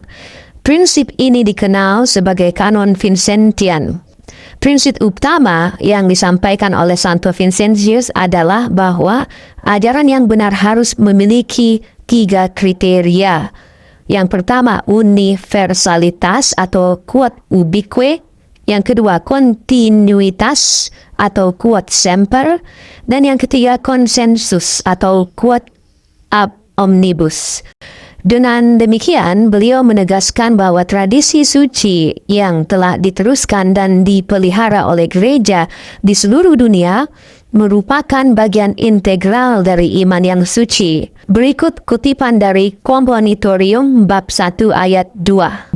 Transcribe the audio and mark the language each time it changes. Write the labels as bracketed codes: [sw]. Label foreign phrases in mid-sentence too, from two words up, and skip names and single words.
[id] Prinsip ini dikenal sebagai kanon Vincentian. Prinsip utama yang disampaikan oleh Santo Vincentius adalah bahwa ajaran yang benar harus memiliki 3 kriteria. Yang pertama, universalitas atau [la] quod ubique. [id] Yang kedua, kontinuitas atau [la] quod semper. [id] Dan yang ketiga, konsensus atau [la] quod ab omnibus. [id] Dengan demikian, beliau menegaskan bahwa tradisi suci yang telah diteruskan dan dipelihara oleh gereja di seluruh dunia merupakan bagian integral dari iman yang suci. Berikut kutipan dari Komonitorium bab 1 ayat 2.